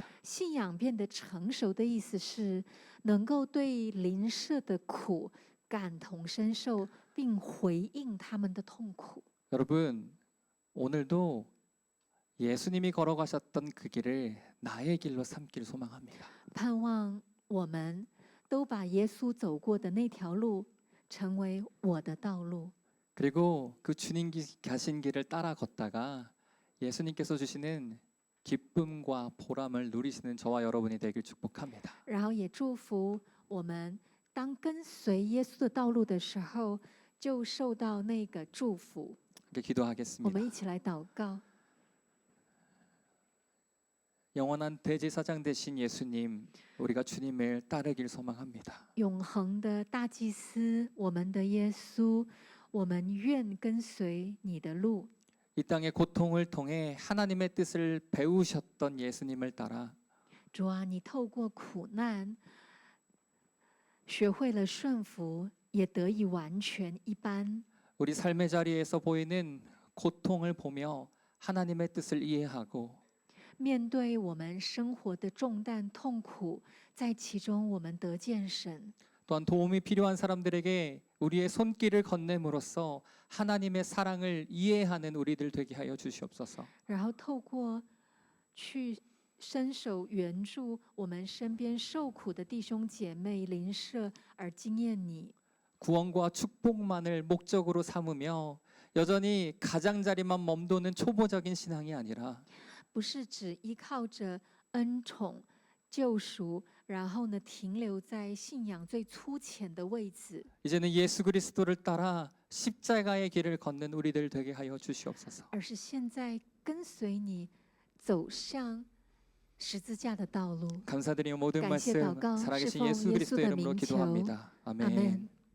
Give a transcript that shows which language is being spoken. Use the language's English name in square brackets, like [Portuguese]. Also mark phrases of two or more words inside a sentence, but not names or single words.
[Chinese] 信仰变得成熟的意思是能够对邻舍的苦感同身受，并回应他们的痛苦。 [Korean] 여러분 오늘도 예수님이 걸어가셨던 그 길을 나의 길로 삼길 소망합니다. [Chinese] 盼望我们都把耶稣走过的那条路成为我的道路， [Korean] 그리고 그 주님 가신 길을 따라 걷다가 예수님께서 주시는 기쁨과 보람을 누리시는 저와 여러분이 되길 축복합니다. [Chinese] 然后也祝福我们当跟随耶稣的道路的时候，就受到那个祝福。 [Korean] 이렇게 [Chinese] 我 [Korean] 기도하겠습니다. [Chinese] 们一起来祷告。 [Korean] 영원한 대제사장 되신 예수님, 우리가 주님을 따르길 소망합니다. [Chinese] 永恒的大祭司，我们的耶稣，我们愿跟随你的路。 [Korean] 이 땅의 고통을 통해 하나님의 뜻을 배우셨던 예수님을 따라 [Chinese] 主啊，你透过苦难，学会了顺服，也得以完全一般。 [Korean] 우리 삶의 자리에서 보이는 고통을 보며 하나님의 뜻을 이해하고 [Chinese] 面对我们生活的重担、痛苦，在其中我们得见神， [Korean] 또한 도움이 필요한 사람들에게 우리의 손길을 건넴으로써 하나님의 사랑을 이해하는 우리들 되게 하여 주시옵소서. [Chinese] 然后透过去伸手援助我们身边受苦的弟兄姐妹邻舍，而经验你。 [Korean] 구원과 축복만을 목적으로 삼으며 여전히 가장자리만 멈도는 초보적인 신앙이 아니라 [Chinese] 不是只依靠着恩宠、救赎，然后呢停留在信仰最粗浅的位置， [Korean] 이제는 예수 그리스도를 따라 십자가의 길을 걷는 우리들 되게 하여 주시옵소서. [Chinese] 而是现在跟随你走上十字架的道路。 [Korean] 감사드리며 모든 [Chinese] 感谢 [Korean] 말씀 [Chinese] 祷告，是 [Korean] 살아계신 [Chinese] 奉 [Korean] 예수 [Chinese] 耶稣 [Korean] 그리스도의 [Chinese] 的 [Korean] 이름으로 [Chinese] 名求。 [Korean] 기도합니다. [Chinese] 阿 [Korean] 아멘. [Chinese] 门。